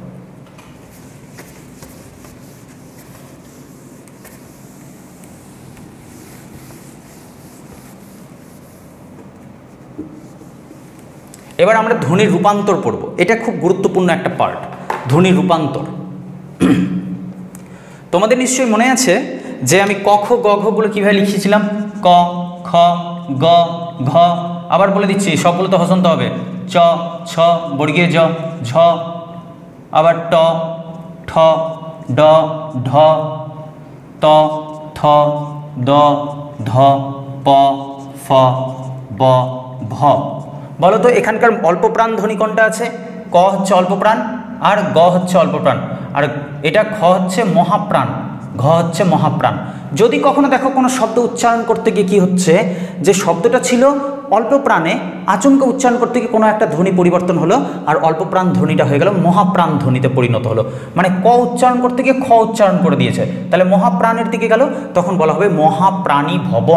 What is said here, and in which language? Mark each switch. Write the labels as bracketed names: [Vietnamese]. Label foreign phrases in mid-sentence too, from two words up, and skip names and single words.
[Bangla] এবার আমরা ধ্বনির রূপান্তর পড়ব, এটা খুব গুরুত্বপূর্ণ একটা পার্ট, ধ্বনির রূপান্তর। তোমাদের নিশ্চয়ই মনে আছে যে আমি ক খ গ ঘগুলো কীভাবে লিখেছিলাম, ক খ গ ঘ, আবার বলে দিচ্ছি সবগুলো তো হসন্ত হবে, চ ছ বর্গীয় জ ঝ, আবার ট ঠ ড ঢ ত থ দ ধ প ফ ব ভ। বলো তো এখানকার অল্প প্রাণ ধ্বনি কোনটা আছে? ক হচ্ছে অল্প প্রাণ আর গ হচ্ছে অল্প প্রাণ, আর এটা খ হচ্ছে মহাপ্রাণ, ঘ হচ্ছে মহাপ্রাণ। যদি কখনো দেখো কোনো শব্দ উচ্চারণ করতে গিয়ে কী হচ্ছে, যে শব্দটা ছিল অল্প প্রাণে, আচমকা উচ্চারণ করতে গিয়ে কোনো একটা ধ্বনি পরিবর্তন হলো আর অল্প প্রাণ ধ্বনিটা হয়ে গেল মহাপ্রাণ ধ্বনিতে পরিণত হলো, মানে ক উচ্চারণ করতে গিয়ে খ উচ্চারণ করে দিয়েছে, তাহলে মহাপ্রাণের দিকে গেল, তখন বলা হবে মহাপ্রাণী ভবন।